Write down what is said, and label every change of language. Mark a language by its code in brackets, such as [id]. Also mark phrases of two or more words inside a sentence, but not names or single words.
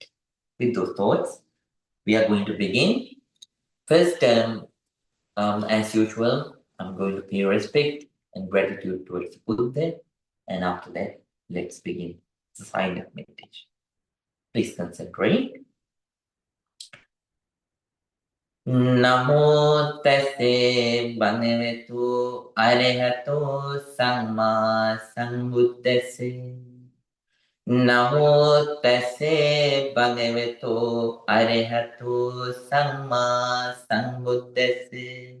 [en] With those thoughts, we are going to begin. First, as usual, I'm going to pay respect and gratitude towards the Buddha, and after that, let's begin the silent meditation. Please concentrate. [pi] Namo tase bhagavato arahato samma sambuddhase. Namo tase bhagavato arahato samma sambuddhase.